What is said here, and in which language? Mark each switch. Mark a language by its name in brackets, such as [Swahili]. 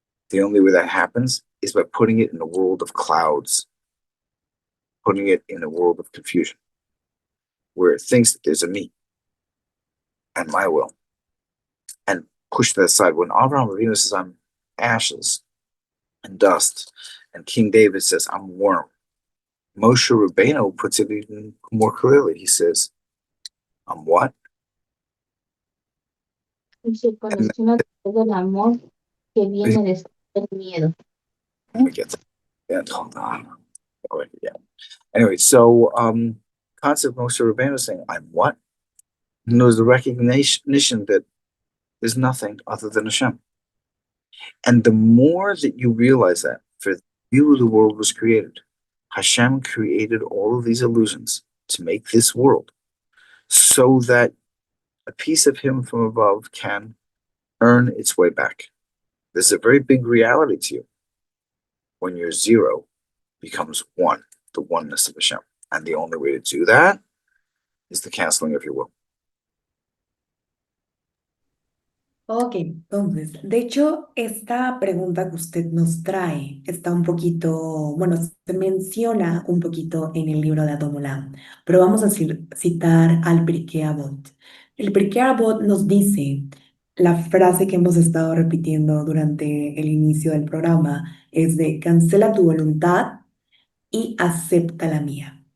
[English] The only way that happens is by putting it in a world of clouds, putting it in a world of confusion, where it thinks that there's a me and my will, and push that aside. When Avraham Avinu says, I'm ashes and dust, and King David says, I'm worm, Moshe Rabbeinu puts it even more clearly. He says, I'm what? [Spanish] Se conoce una del amor que viene después del miedo. [English] Let me get that. And hold on. Oh, yeah. Anyway, so concept Moshe Rabbeinu is saying, I'm what? And there's the recognition that there's nothing other than Hashem. And the more that you realize that, for you the world was created. Hashem created all of these illusions to make this world so that a piece of him from above can earn its way back. There's a very big reality to you when your zero becomes one, the oneness of Hashem. And the only way to do that is the canceling of your will. [Spanish] Ok, entonces, de hecho, esta pregunta que usted nos trae está un poquito, bueno, se menciona un poquito en el libro de Adon Olam, pero vamos a citar al Pirkei Avot. El Pirkei Avot nos dice, la frase que hemos estado repitiendo durante el inicio del programa es de cancela tu voluntad y acepta la mía.